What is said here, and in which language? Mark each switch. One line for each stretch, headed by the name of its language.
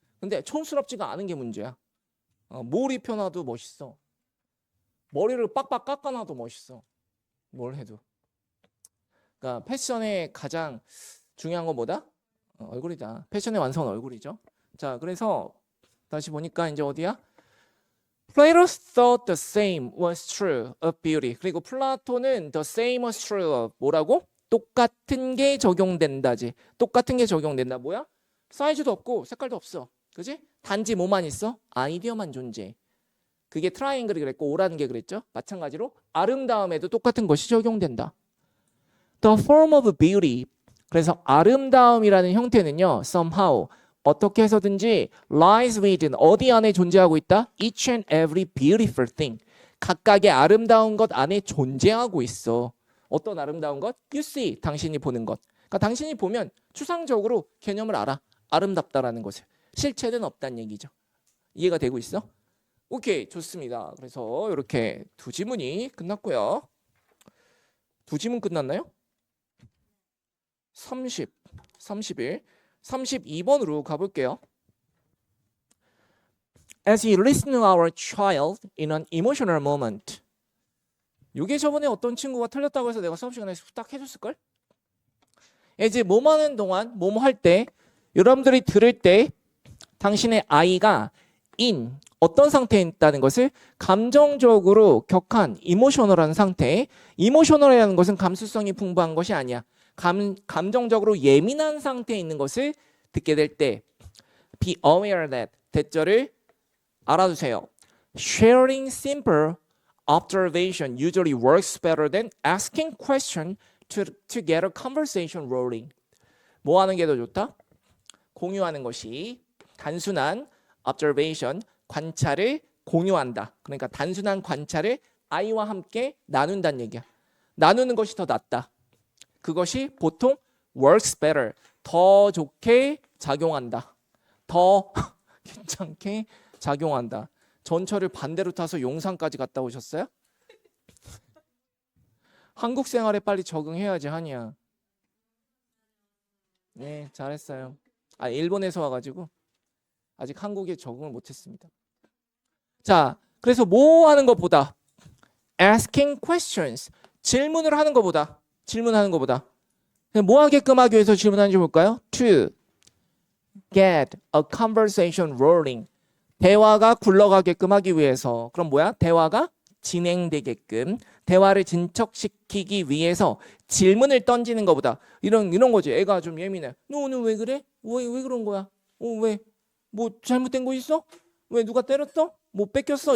Korean: 근데 촌스럽지가 않은 게 문제야. 뭘 입혀놔도 멋있어. 머리를 빡빡 깎아놔도 멋있어. 뭘 해도. 그러니까 패션의 가장 중요한 건 뭐다? 얼굴이다. 패션의 완성은 얼굴이죠. 자, 그래서 다시 보니까 이제 어디야?
English: Plato thought the same was true of beauty.
Korean: 그리고 플라톤은
English: the same was true of
Korean: 뭐라고? 똑같은 게 적용된다지. 똑같은 게 적용된다. 뭐야? 사이즈도 없고 색깔도 없어. 그지? 단지 뭐만 있어? 아이디어만 존재해. 그게 트라이앵글이 그랬고 5라는 게 그랬죠. 마찬가지로 아름다움에도 똑같은 것이 적용된다.
English: The form of beauty.
Korean: 그래서 아름다움이라는 형태는요. somehow 어떻게 해서든지
English: lies within
Korean: 어디 안에 존재하고 있다?
English: Each and every beautiful thing.
Korean: 각각의 아름다운 것 안에 존재하고 있어. 어떤 아름다운 것?
English: You see.
Korean: 당신이 보는 것. 그러니까 당신이 보면 추상적으로 개념을 알아. 아름답다라는 것을. 실체는 없다는 얘기죠. 이해가 되고 있어? 오케이, 좋습니다. 그래서 이렇게 두 지문이 끝났고요. 두 지문 끝났나요? 30, 31, 32번으로 가볼게요.
English: As you listen to our child in an emotional moment.
Korean: 이게 저번에 어떤 친구가 틀렸다고 해서 내가 수업 시간에 후딱 해줬을걸? 이제 뭐뭐 하는 동안, 뭐뭐 할 때, 여러분들이 들을 때 당신의 아이가 어떤 상태에 있다는 것을 감정적으로 격한 이모셔널한 상태. 이모셔널이라는 것은 감수성이 풍부한 것이 아니야. 감정적으로 예민한 상태에 있는 것을 듣게 될 때
English: be aware that
Korean: 대절을 알아두세요.
English: Sharing simple observation usually works better than asking question to get a conversation rolling.
Korean: 뭐 하는 게 더 좋다? 공유하는 것이 단순한 observation, 관찰을 공유한다. 그러니까 단순한 관찰을 아이와 함께 나눈다는 얘기야. 나누는 것이 더 낫다. 그것이 보통
English: works better,
Korean: 더 좋게 작용한다. 더 괜찮게 작용한다. 전철을 반대로 타서 용산까지 갔다 오셨어요? 한국 생활에 빨리 적응해야지 하냐. 네, 잘했어요. 일본에서 와가지고 아직 한국에 적응을 못했습니다. 자, 그래서 뭐 하는 것보다
English: asking questions,
Korean: 질문을 하는 것보다 뭐 하게끔 하기 위해서 질문하는지 볼까요?
English: To get a conversation rolling.
Korean: 대화가 굴러가게끔 하기 위해서. 그럼 뭐야? 대화가 진행되게끔, 대화를 진척시키기 위해서 질문을 던지는 것보다 이런 거지. 애가 좀 예민해. 너 오늘 왜 그래? 왜 그런 거야? 왜? 뭐 잘못된 거 있어? 왜 누가 때렸어? 뭐 뺏겼어?